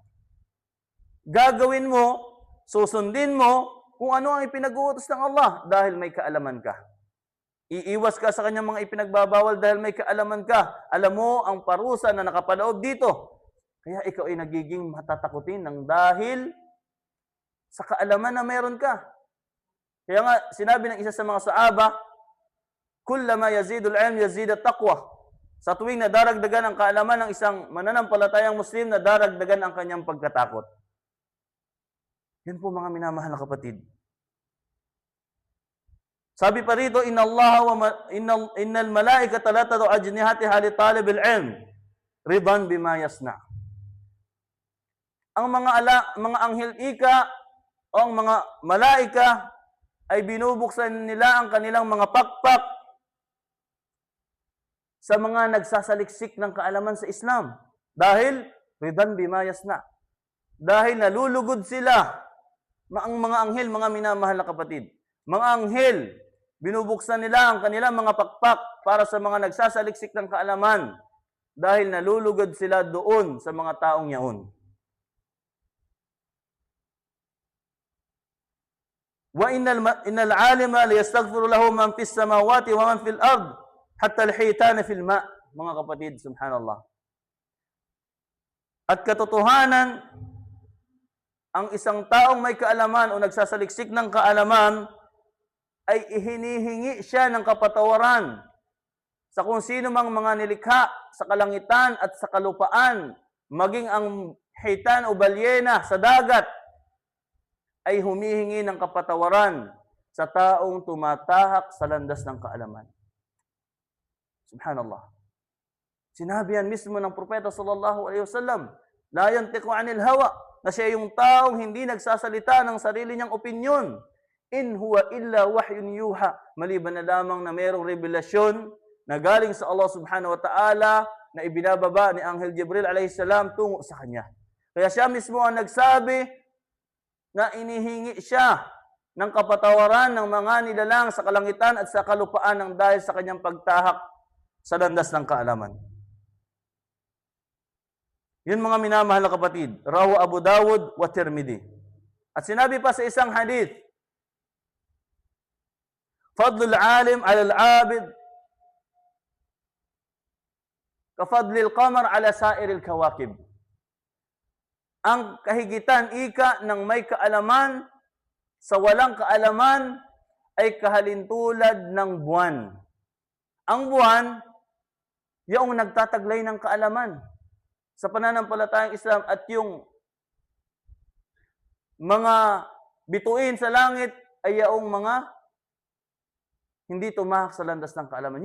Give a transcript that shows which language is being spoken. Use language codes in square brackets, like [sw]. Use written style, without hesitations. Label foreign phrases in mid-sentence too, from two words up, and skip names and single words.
[tl] Gagawin mo, susundin mo, kung ano ang ipinag-uutos ng Allah dahil may kaalaman ka. Iiwas ka sa kanyang mga ipinagbabawal dahil may kaalaman ka. Alam mo ang parusa na nakapaloob dito. Kaya ikaw ay nagiging matatakutin ng dahil sa kaalaman na meron ka. Kaya nga, sinabi ng isa sa mga sahaba, [ar] كلما يزيد العلم يزيد التقوى. [tl] Sa tuwing nadaragdagan ang kaalaman ng isang mananampalatayang Muslim, nadaragdagan ang kanyang pagkatakot. Yan po, mga minamahal na kapatid. Sabi pa rito, [ar] إن الملائكة لتضع أجنحتها لطالب العلم رضا بما يصنع. [tl] Ang mga anghel ika o ang mga malaika ay binubuksan nila ang kanilang mga pakpak sa mga nagsasaliksik ng kaalaman sa Islam. [ar] Dahil, رضا بما يصنع. [tl] Dahil nalulugod sila, ang mga anghel, mga minamahal na kapatid. Mga anghel, binubuksan nila ang kanilang mga pakpak para sa mga nagsasaliksik ng kaalaman. Dahil nalulugod sila doon sa mga taong yaon. [ar] وإن العالم ليستغفر له من في السماوات ومن في الأرض حتى الحيتان في الماء. [tl] Mga kapatid, subhanallah. At katotohanan, ang isang taong may kaalaman o nagsasaliksik ng kaalaman ay hinihingi siya ng kapatawaran sa kung sino mang mga nilikha sa kalangitan at sa kalupaan, maging ang hitan o balyena sa dagat, ay humihingi ng kapatawaran sa taong tumatahak sa landas ng kaalaman. Subhanallah. Sinabi yan mismo ng propeta [ar] صلى الله عليه وسلم, لا ينطق عن الهوى, [tl] na siya yung taong hindi nagsasalita ng sarili niyang opinyon. [ar] إن هو إلا وحي يوحى, [tl] maliban na lamang na mayroong revelasyon na galing sa Allah [ar] سبحانه وتعالى [tl] na ibinababa ni Anghel Jibril [ar] عليه السلام [tl] tungo sa kanya. Kaya siya mismo ang nagsabi na inihingi siya ng kapatawaran ng mga nilalang sa kalangitan at sa kalupaan ng dahil sa kanyang pagtahak sa landas ng kaalaman. Yun, mga minamahal na kapatid, [ar] رواه أبو داود والترمذي. [tl] At sinabi pa sa isang hadith, [ar] فضل العالم على العابد كفضل القمر على سائر الكواكب. [tl] Ang kahigitan ika ng may kaalaman sa walang kaalaman ay kahalintulad ng buwan. Ang buwan, yung nagtataglay ng kaalaman sa pananampalatayang Islam, at yung mga bituin sa langit ay yung mga hindi tumahak sa landas ng kaalaman.